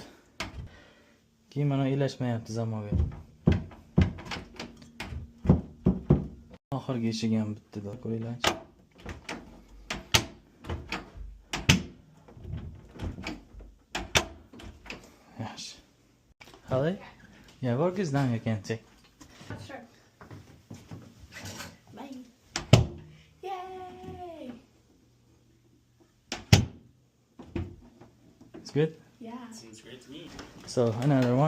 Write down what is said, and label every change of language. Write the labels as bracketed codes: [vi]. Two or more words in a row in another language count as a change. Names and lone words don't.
[uz] Keyin mana ilashmayapti zamoga. Oxirgi eshik ham bitdi, ko'ringlarchi. Yaxshi. [en] Hello? Yeah, work is done, you can check. Sure. Bye. Yay! It's good? Yeah. Seems great to me. So, another one.